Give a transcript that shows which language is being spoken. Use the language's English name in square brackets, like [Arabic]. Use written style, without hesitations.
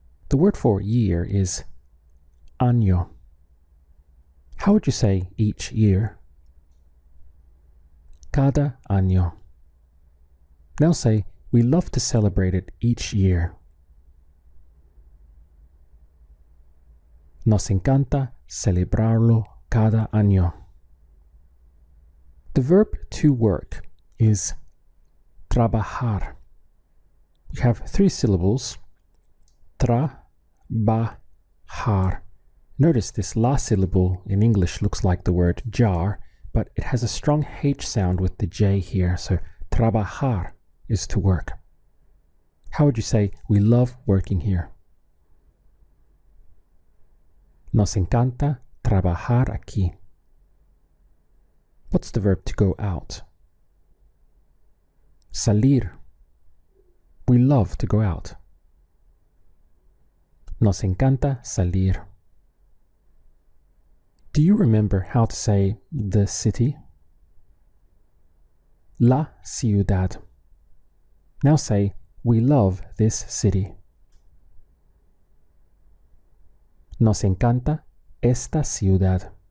[English] The word for year is año. How would you say each year? Cada año. Now say, we love to celebrate it each year. [Spanish] Nos encanta celebrarlo cada año. [English] The verb to work is trabajar. We have 3 syllables. Trabajar. Notice this last syllable in English looks like the word jar, but it has a strong H sound with the J here, so trabajar is to work. How would you say, we love working here? [Spanish] Nos encanta trabajar aquí. [English] What's the verb to go out? Salir. We love to go out. [Spanish] Nos encanta salir. [English] Do you remember how to say the city? La ciudad. Now say, we love this city. [Spanish] Nos encanta esta ciudad.